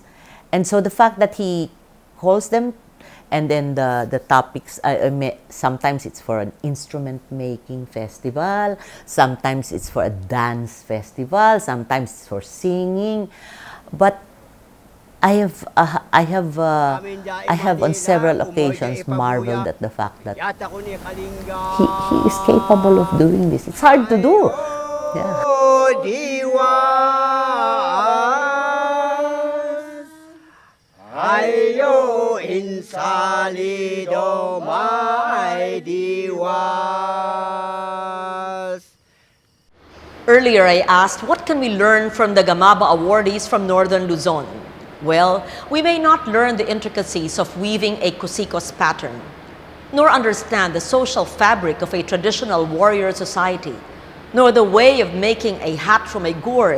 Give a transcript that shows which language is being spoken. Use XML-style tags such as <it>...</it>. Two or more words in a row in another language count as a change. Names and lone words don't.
<en>And so the fact that he calls them, and then the topics, sometimes it's for an instrument making festival, sometimes it's for a dance festival, sometimes it's for singing. But I have on several occasions marveled at the fact that he is capable of doing this. It's hard to do. Yeah. Ayo insalido may diwas. Earlier, I asked, what can we learn from the Gamaba awardees from Northern Luzon? Well, we may not learn the intricacies of weaving a kusikos pattern, nor understand the social fabric of a traditional warrior society, nor the way of making a hat from a gourd.</en>